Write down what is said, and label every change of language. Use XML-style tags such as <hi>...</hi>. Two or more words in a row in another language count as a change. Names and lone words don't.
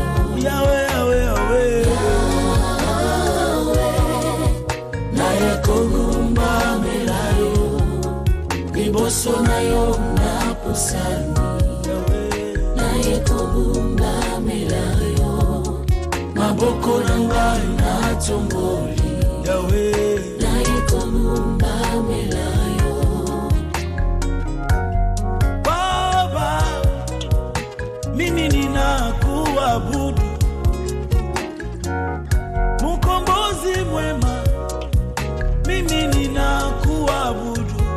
<ln>Yahweh Yahweh na ekogumba melayo liboso na yo na pusani na ekogumba melayo maboko na ngai na tomboli Yahweh na ekogumba melayo</ln> <sw>Baba mimi ninakuabudu Mkombozi mwema mimi ninakuabudu</sw>